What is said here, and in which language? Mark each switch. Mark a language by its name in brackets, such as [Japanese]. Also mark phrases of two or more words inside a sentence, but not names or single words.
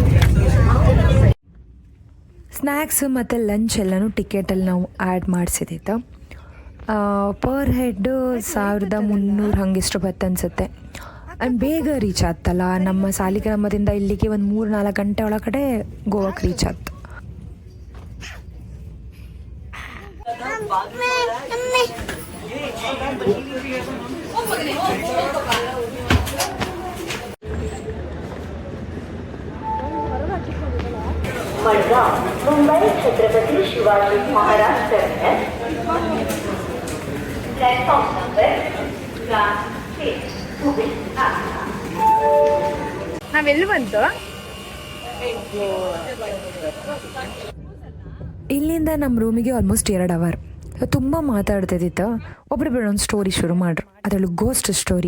[Kannada] ಸ್ನ್ಯಾಕ್ಸ್ ಮತ್ತು ಲಂಚ್ ಎಲ್ಲನೂ ಟಿಕೆಟಲ್ಲಿ ನಾವು ಆ್ಯಡ್ ಮಾಡಿಸಿದ್ದಿತ್ತು. [English] per head [Kannada] 1300 ಹಂಗಿಷ್ಟು ಬತ್ತು ಅನಿಸುತ್ತೆ. ಆ್ಯಂಡ್ ಬೇಗ ರೀಚ್ ಆಗ್ತಲ್ಲ. ನಮ್ಮ ಸಾಲಿಗ್ರಾಮದಿಂದ ಇಲ್ಲಿಗೆ ಒಂದು 3-4 ಗಂಟೆ ಒಳಗಡೆ ಗೋವಾಕ್ಕೆ ರೀಚ್ ಆಗ್ತು. [English] मडगाव मुंबई छत्रपति शिवाजी महाराज terminus platform number 6 [Kannada] ನಾವೆಲ್ಲಿ ಬಂತು? ಇಲ್ಲಿಂದ ನಮ್ಮ ರೂಮಿಗೆ [English] almost 2 hour. [Kannada] ತುಂಬ ಮಾತಾಡ್ತಿದ್ದಿತ್ತು. ಒಬ್ಬೊಬ್ಬರು ಒಂದು ಸ್ಟೋರಿ ಶುರು ಮಾಡ್ರು. ಅದರಲ್ಲೂ [English] ghost story.